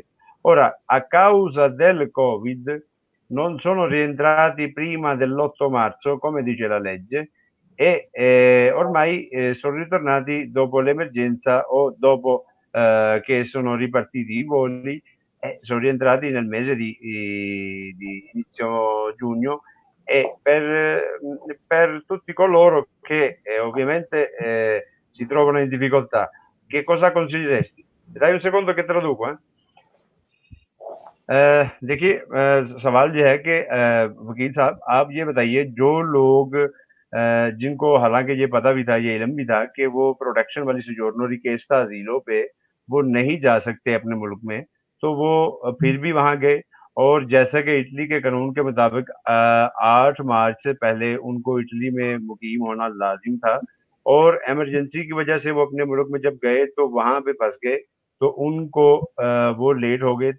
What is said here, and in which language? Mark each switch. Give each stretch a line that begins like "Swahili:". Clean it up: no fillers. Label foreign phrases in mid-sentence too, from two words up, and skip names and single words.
Italian: Ora, a causa del Covid, non sono rientrati prima dell'8 marzo, come dice la legge, e ormai sono ritornati dopo l'emergenza o dopo che sono ripartiti i voli e sono rientrati nel mese di inizio giugno. E per tutti coloro che ovviamente si trovano in difficoltà, che cosa consiglieresti? Dai un secondo che traduco,
Urdu: دیکھیے، سوال یہ ہے کہ وکیل صاحب آپ یہ بتائیے، جو لوگ جن کو حالانکہ یہ پتا بھی تھا، یہ علم بھی تھا کہ وہ پروٹیکشن والی
Italian: soggiorno richiesta asilo
Urdu: پہ وہ نہیں جا سکتے اپنے ملک میں، تو وہ پھر بھی وہاں گئے اور جیسا کہ اٹلی کے قانون کے مطابق 8 مارچ سے پہلے ان کو اٹلی میں مقیم ہونا لازم تھا اور ایمرجنسی کی وجہ سے وہ اپنے ملک میں جب گئے تو وہاں پہ پھنس گئے، تو ان کو وہ لیٹ ہو گئے.